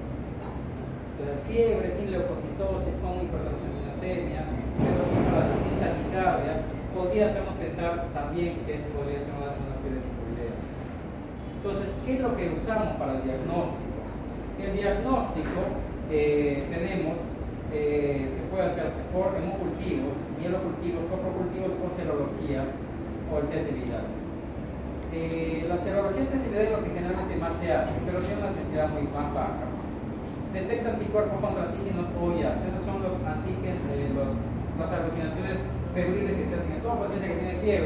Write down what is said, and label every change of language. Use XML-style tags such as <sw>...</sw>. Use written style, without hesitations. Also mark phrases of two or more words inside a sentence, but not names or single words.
<es>Entonces, fiebre sin leucocitosis, con hipertransaminemia, pero sin taquicardia, podría hacernos pensar también que eso podría ser una fiebre tifoidea. Entonces, ¿qué es lo que usamos para el diagnóstico? El diagnóstico tenemos que puede hacerse por hemocultivos, mielocultivos, coprocultivos o serología o el test de Vidal. La serología y el test de Vidal es lo que generalmente más se hace, pero tiene una sensibilidad muy más baja. Detecta anticuerpos contra antígenos OIH. Esos son los antígenos, las aglutinaciones febriles que se hacen en todo paciente que tiene fiebre.</es>